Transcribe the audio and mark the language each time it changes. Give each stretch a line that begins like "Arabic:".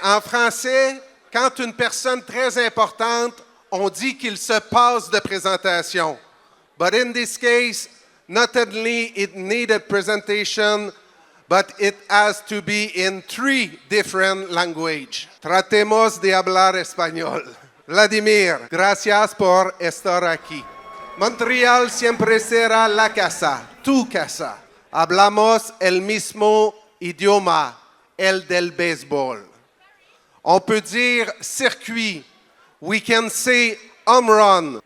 French: En français, quand une personne très importante, on dit qu'il se passe de présentation.
English: But in this case, not only it needed presentation, but it has to be in 3 different languages.
Spanish: Tratemos de hablar español. Vladimir, gracias por estar aquí. Montreal siempre será la casa, tu casa. Hablamos el mismo idioma, el del béisbol.
French: On peut dire circuit.
English: We can say home run.